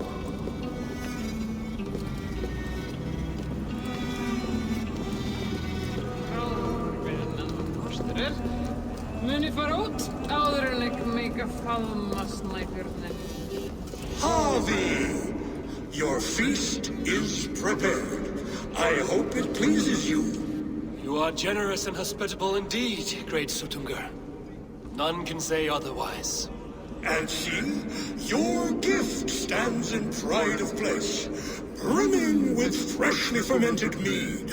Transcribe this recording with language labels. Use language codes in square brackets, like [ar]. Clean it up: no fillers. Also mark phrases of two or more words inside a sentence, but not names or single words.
[is] Muni fara út áður en ég meika faðma snæbjörnin. [en] Harvey, your feast is prepared. I hope it pleases you. You are generous and hospitable indeed, great Suttungr. None can say otherwise. And see, your gift stands in pride of place, brimming with freshly fermented mead.